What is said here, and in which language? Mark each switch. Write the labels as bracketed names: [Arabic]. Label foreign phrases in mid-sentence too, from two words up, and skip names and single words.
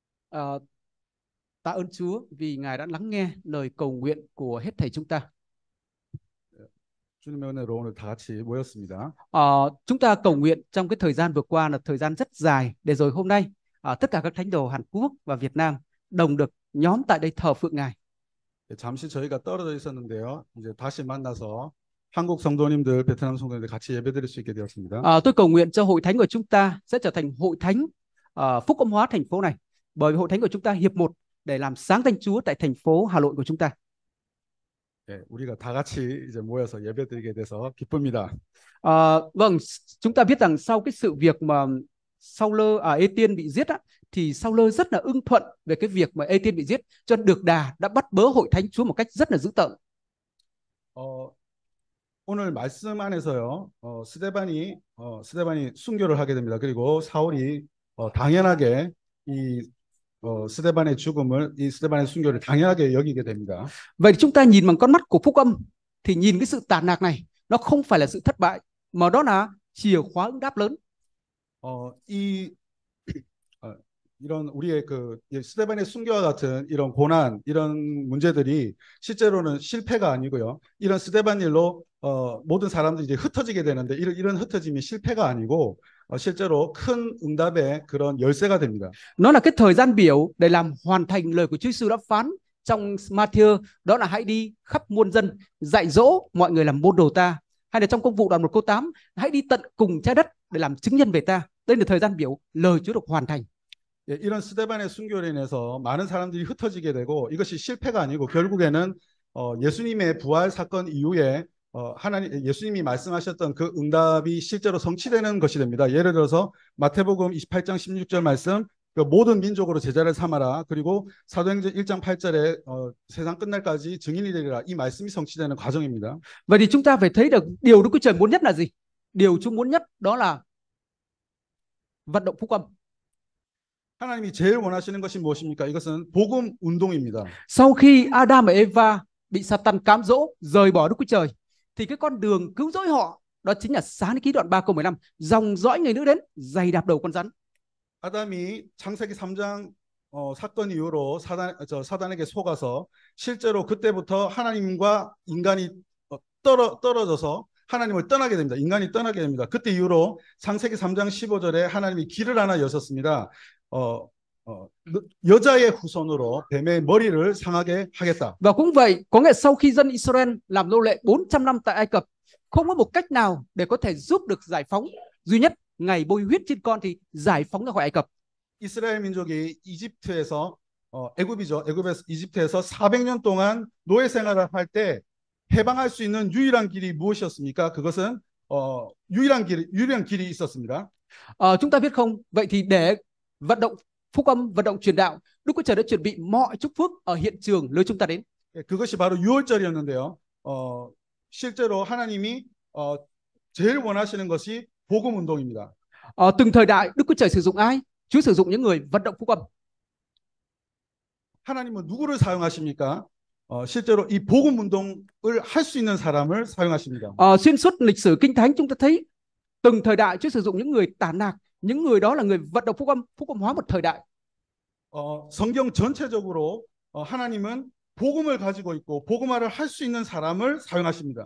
[Vietnamese] Ờ, Tạ ơn Chúa vì Ngài đã lắng nghe lời cầu nguyện của hết thảy chúng ta. [Korean] 주님의 은혜로 오늘 다 같이 모였습니다. [Vietnamese] Chúng ta cầu nguyện trong cái thời gian vừa qua là thời gian rất dài, để rồi hôm nay tất cả các thánh đồ Hàn Quốc và Việt Nam đồng được nhóm tại đây thờ phượng Ngài. [Korean] 잠시 저희가 떨어져 있었는데요. 이제 다시 만나서 한국 성도님들, 베트남 성도님들 같이 예배드릴 수 있게 되었습니다. [Vietnamese] Tôi cầu nguyện cho hội thánh của chúng ta sẽ trở thành hội thánh phúc âm hóa thành phố này, bởi vì hội thánh của chúng ta hiệp một để làm sáng danh Chúa tại thành phố Hà Nội của chúng ta. [Korean] 우리가 다 같이 이제 모여서 예배드리게 돼서 기쁩니다. [Vietnamese] Vâng, chúng ta biết rằng sau cái sự việc mà Ê-tiên bị giết thì Sao-lơ rất là ưng thuận về cái việc mà Ê-tiên bị giết, cho nên được đà đã bắt bớ hội thánh Chúa một cách rất là dữ tợn. [Korean] 오늘 말씀 안에서요, 스데반이 순교를 하게 됩니다. 그리고 사울이 당연하게 이 스데반의 죽음을, 이 스데반의 순교를 당연하게 여기게 됩니다. [Vietnamese] Vậy chúng ta nhìn bằng con mắt của phúc âm thì nhìn cái sự tàn ác này, nó không phải là sự thất bại, mà đó là chìa khóa ứng đáp lớn. [Korean] 이런 우리의 그 스데반의 순교와 같은 이런 고난, 이런 문제들이 실제로는 실패가 아니고요. 이런 스데반 일로 모든 사람들이 이제 흩어지게 되는데 이런 흩어짐이 실패가 아니고 실제로 큰 응답의 그런 열쇠가 됩니다. [Vietnamese] Nó là cái thời gian biểu để làm hoàn thành lời của Chúa Giêsu đã phán trong Ma-thi-ơ, đó là hãy đi khắp muôn dân dạy dỗ mọi người làm môn đồ ta, hay là trong Công vụ đoạn 1 câu 8, hãy đi tận cùng trái đất để làm chứng nhân về ta. Đây là thời gian biểu lời Chúa được hoàn thành. [Korean] 이런 스데반의 순교로 인해서 많은 사람들이 흩어지게 되고 이것이 실패가 아니고 결국에는 예수님의 부활 사건 이후에 예수님이 말씀하셨던 그 응답이 실제로 성취되는 것이 됩니다. 예를 들어서 마태복음 28장 16절 말씀, 그 모든 민족으로 제자를 삼아라. 그리고 사도행전 1장 8절에 세상 끝날까지 증인이 되리라. 이 말씀이 성취되는 과정입니다. [Vietnamese] Vậy thì chúng ta phải thấy được điều Đức Chúa Trời muốn nhất là gì? Điều Chúa muốn nhất đó là vận động phúc âm. [Korean] 하나님이 제일 원하시는 것이 무엇입니까? 이것은 복음 운동입니다. [Vietnamese] Sau khi Adam và Eva bị Satan cám dỗ rời bỏ Đức Chúa Trời, thì cái con đường cứu rỗi họ đó chính là Sáng thế ký đoạn 3 câu 15, dòng dõi người nữ đến giày đạp đầu con rắn. [Korean] 아담이 창세기 3장 사건 이후로 사단에게 속아서 실제로 그때부터 하나님과 인간이 떨어져서 하나님을 떠나게 됩니다. 인간이 떠나게 됩니다. 그때 이후로 창세기 3장 15절에 하나님이 길을 하나 여셨습니다. 여자의 후손으로 뱀의 머리를 상하게 하겠다. [Vietnamese] Và cũng vậy, có nghĩa sau khi dân Israel làm nô lệ 400 năm tại Ai Cập, không có một cách nào để có thể giúp được giải phóng, duy nhất ngày bôi huyết trên con thì giải phóng ra khỏi Ai Cập. [Korean] 이스라엘 민족이 애굽에서 이집트에서 400년 동안 노예 생활을 할 때 해방할 수 있는 유일한 길이 무엇이었습니까? 그것은 유일한 길이 있었습니다. [Vietnamese] Chúng ta biết không? Vậy thì để vận động phúc âm, vận động truyền đạo, Đức Chúa Trời đã chuẩn bị mọi chúc phước ở hiện trường nơi chúng ta đến. [Korean] 그것이 바로 유월절이었는데요. 실제로 하나님이 제일 원하시는 것이 복음 운동입니다. [Vietnamese] Từng thời đại Đức Chúa Trời sử dụng ai? Chúa sử dụng những người vận động phúc âm. [Korean] 하나님은 누구를 사용하십니까? 실제로 이 복음 운동을 할 수 있는 사람을 사용하십니다. [Vietnamese] Xuyên suốt lịch sử Kinh Thánh chúng ta thấy từng thời đại Chúa sử dụng những người tản lạc, những người đó là người vận động phúc âm hóa một thời đại. [Korean] 성경 전체적으로 하나님은 복음을 가지고 있고 복음화를 할 수 있는 사람을 사용하십니다.